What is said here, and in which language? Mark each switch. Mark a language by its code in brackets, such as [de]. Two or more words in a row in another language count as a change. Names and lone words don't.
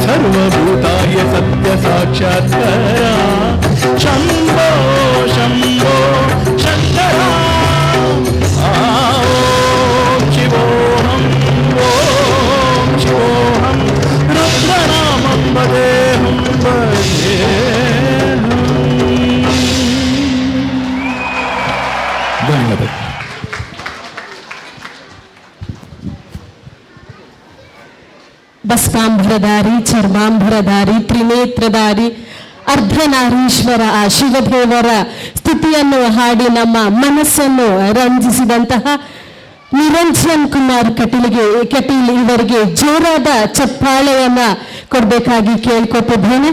[sa] सर्वभूताय सत्य साक्षात्कारा शम्भो शम्भो शङ्करा ॐ शिवोऽहं ॐ शिवोऽहं रुद्रनामं वदेऽहं वदेऽहम्। [kn] ಧನ್ಯವಾದ. ಭಸ್ಮಾಂಬರಧಾರಿ, ಚರ್ಮಾಂಬರಧಾರಿ, ತ್ರಿನೇತ್ರಧಾರಿ, ಅರ್ಧನಾರೀಶ್ವರ ಆ ಶಿವದೇವರ ಸ್ತುತಿಯನ್ನು ಹಾಡಿ ನಮ್ಮ ಮನಸ್ಸನ್ನು ರಂಜಿಸಿದಂತಹ ನಿರಂಜನ್ ಕುಮಾರ್ ಕಟೀಲ್ ಇವರಿಗೆ ಜೋರಾದ ಚಪ್ಪಾಳೆಯನ್ನ ಕೊಡಬೇಕಾಗಿ ಕೇಳ್ಕೊತಿದ್ದೇನೆ.